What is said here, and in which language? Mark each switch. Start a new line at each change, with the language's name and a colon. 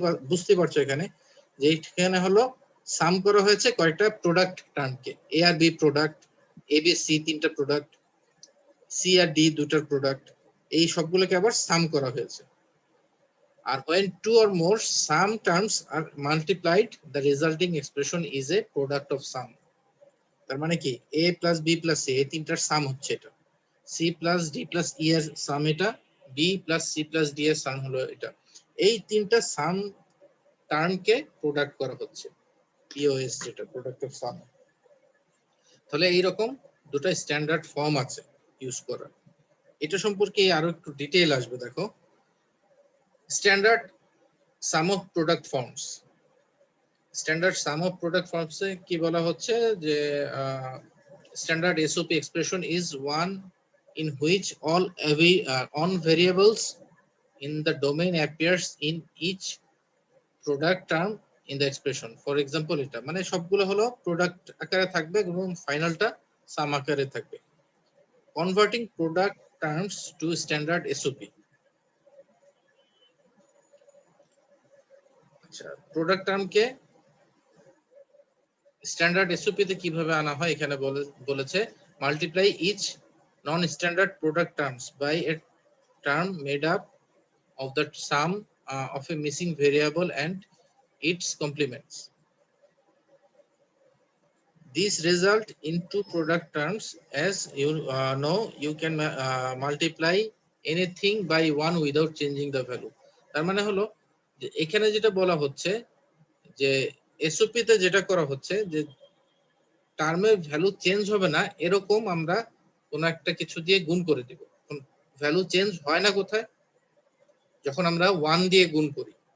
Bangla: বুঝতে পারছো এখানে যে এখানে হলো সাম করা হয়েছে কয়টা product টার্মকে, A আর B product, A B C তিনটা প্রোডাক্ট, সি আর ডি দুটার প্রোডাক্ট, এই সবগুলোকে আবার সাম করা হয়েছে।
English: আর when two or more sum terms are multiplied, the resulting expression is a product of sum.
Bangla: তার মানে কি, a plus b plus c এই তিনটার সাম হচ্ছে এটা, c plus d plus e এর সাম এটা, b plus c plus d এর সাম হলো এটা। এই তিনটা সাম টার্মকে প্রোডাক্ট করা হচ্ছে, POS যেটা প্রোডাক্ট অফ সাম। তাহলে এইরকম দুটো স্ট্যান্ডার্ড ফর্ম আছে ইউজ করার। এটা সম্পর্কে আরো একটু ডিটেইল আসবে, দেখো standard some of product forms.
English: standard sum of product ফর্মসে
Bangla: কি বলা হচ্ছে, যে
English: Standard SOP expression is one in which all on variables in the domain appears in each product term in the expression. For example,
Bangla: এটা মানে সবগুলো হলো product আকারে থাকবে এবং ফাইনালটা সাম আকারে থাকবে।
English: Converting product terms to standard SOP.
Bangla: আচ্ছা, প্রোডাক্ট টার্মকে স্ট্যান্ডার্ড SOP তে কিভাবে আনা হয়, এখানে বলেছে
English: Multiply each non standard product terms by a term made up of the sum of a missing variable and its complements. These result in two product terms. As you know, you can multiply anything by one without changing the value.
Bangla: তার মানে হলো যে এখানে যেটা বলা হচ্ছে, যে SOP তে যেটা করা হচ্ছে, যে টার্মের ভ্যালু চেঞ্জ হবে না এরকম আমরা কোন একটা কিছু দিয়ে গুণ করে দিব। ভ্যালু চেঞ্জ হয় না কোথায়, যখন আমরা 1 দিয়ে গুণ করি।